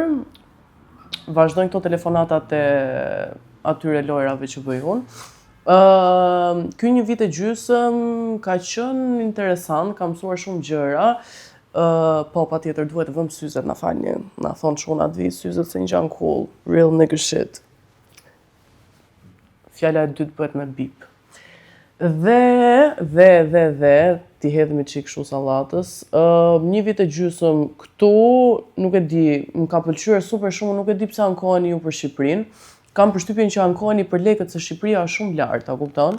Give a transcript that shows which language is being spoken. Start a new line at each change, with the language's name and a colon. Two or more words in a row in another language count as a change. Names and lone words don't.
Albanian: Vazhdojnë këto telefonatat e atyre lojrave që bëj unë. Ky 1 vit e gjysmë ka qenë interesant, kam mësuar shumë gjëra. Po patjetër duhet të vëm syzet, na falni. Na thon çuna të vi syzet se një gjë cool,
English: real nigga shit.
Albanian: Fjala e dytë bëhet me bip. Dhe, ti hedhemi çik kështu sallatës. 1 vit e gjysmë këtu, nuk e di, më ka pëlqyer super shumë, nuk e di pse ankoheni ju për Shqipërinë. Kam përshtypjen që ankoheni për lekët se Shqipëria është shumë lart, a kupton?